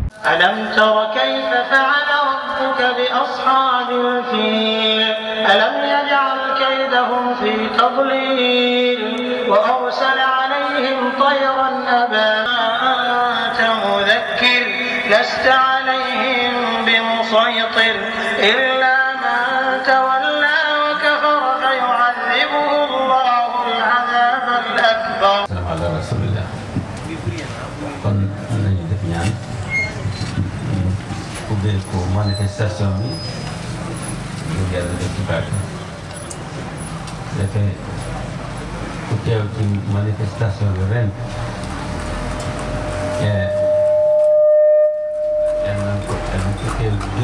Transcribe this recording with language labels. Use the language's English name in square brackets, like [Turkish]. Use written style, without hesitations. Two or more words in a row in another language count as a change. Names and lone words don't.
[Arabic] ألم تر كيف فعل ربك بأصحاب الفيل ألم يجعل كيدهم في تضليل وأرسل عليهم طيرا أبابيل أنت مذكر لست عليهم بمسيطر إلا من تولى وكفر فيعذبه الله العذاب الأكبر. السلام على رسول الله. [Wolof] kon nañu def ñaan ubbee ko manifestation bi pour yàlla def ci barke defee ku teew ci manifestation bi ren yàlla ko teew